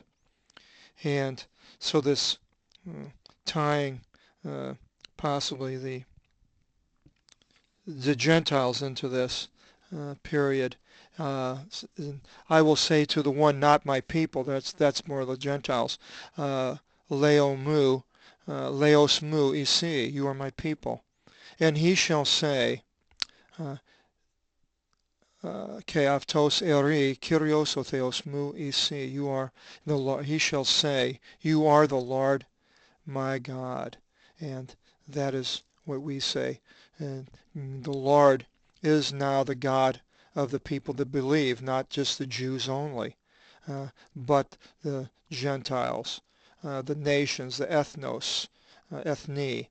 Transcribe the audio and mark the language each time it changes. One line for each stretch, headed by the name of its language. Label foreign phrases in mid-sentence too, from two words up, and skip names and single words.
English: And so this tying possibly the Gentiles into this period. I will say to the one not my people, that's more the Gentiles,
Greek: Λαός μου, λαός μου ει σύ,
English: you are my people. And he shall say,
Greek: Και αυτός ερεί, Κύριος ο Θεός μου ει σύ,
English: you are the Lord. He shall say, you are the Lord my God. And that is what we say. And the Lord is now the God of the people that believe, not just the Jews only, but the Gentiles, the nations, the
Greek: έθνος, έθνη.